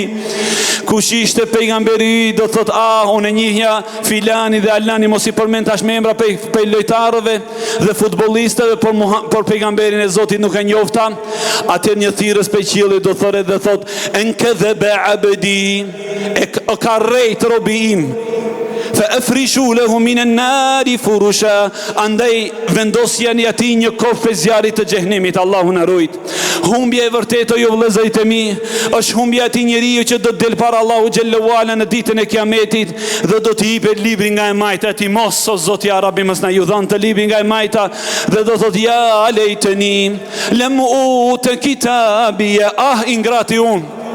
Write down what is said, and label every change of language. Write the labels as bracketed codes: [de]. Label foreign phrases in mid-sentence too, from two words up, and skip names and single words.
[sq] Kush ishte pejgamberi, do thot unë e njihja filani dhe alani, mos i përmend tash me emra pe lojtarëve dhe futbollistëve, por pejgamberin e Zotit nuk e njofta. Atë një thirrës pe qiellit do thotë dhe thot [ar] أن كذب عبدي, [sq] e ka rrejt robi im, [ar] فأفرشوا له من النار فرشا, [sq] andaj vendosjani atij një kofë zjarrit të xhenemit. Allahu na ruaj. Humbja e vërtetë, ju vëllezërit e mi, është humbja e atij njeriu që do të del para Allahu [ar] جل وعلا [sq] në ditën e Kiametit dhe do të jepet libri nga e majta. Ti mos, o Zoti [ar] يا رب, [sq] mos na ju dhon të libri nga e majta, dhe do thotë [ar] يا ليتني لم أوت كتابي, [sq] ingrati unë.